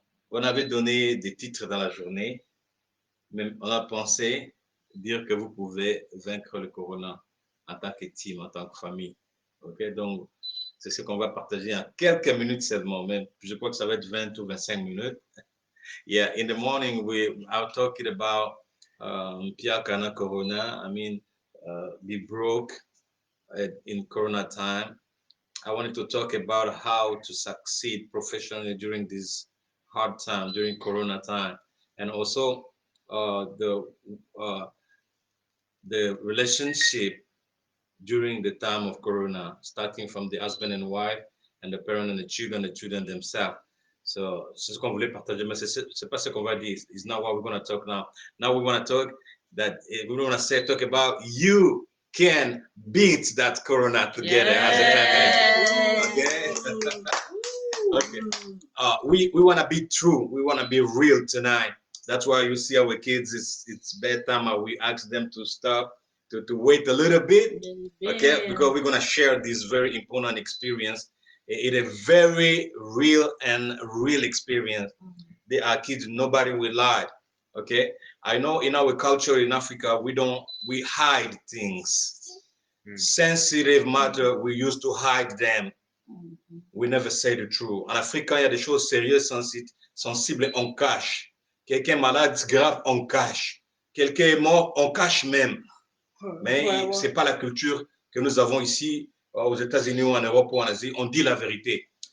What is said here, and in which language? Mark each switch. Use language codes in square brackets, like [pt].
[fr] On avait donné des titres dans la journée, mais on a pensé dire que vous pouvez vaincre le corona en tant que team, en tant que famille. Ok, donc c'est ce qu'on va partager en quelques minutes seulement, même je crois que ça va être 20 ou 25 minutes. [en] Yeah, in the morning we are talking about Pia Kana Corona. I mean, be broke in Corona time. I wanted to talk about how to succeed professionally during this hard time, during Corona time, and also uh, the uh, the relationship during the time of Corona, starting from the husband and wife, and the parent and the children themselves. [fr] So c'est ce qu'on voulait partager, mais c'est pas ce qu'on va dire. [en] It's not what we're going to talk now. Now we want to talk that we want to say talk about you can beat that Corona together as a family. Okay. Okay. We want to be true. We want to be real tonight. That's why you see our kids. It's bedtime. We ask them to stop to wait a little bit, okay? Because we're gonna share this very important experience. It a very real experience. They are kids. Nobody will lie. Okay. I know in our culture in Africa we hide things. Sensitive matter we used to hide them. We never say the truth. [fr] En Afrique, quand il y a des choses sérieuses, sensibles, on cache. Quelqu'un est malade, grave, on cache. Quelqu'un est mort, on cache même. Mais ce n'est pas la culture que nous avons ici, aux États-Unis ou en Europe ou en Asie. On dit la vérité.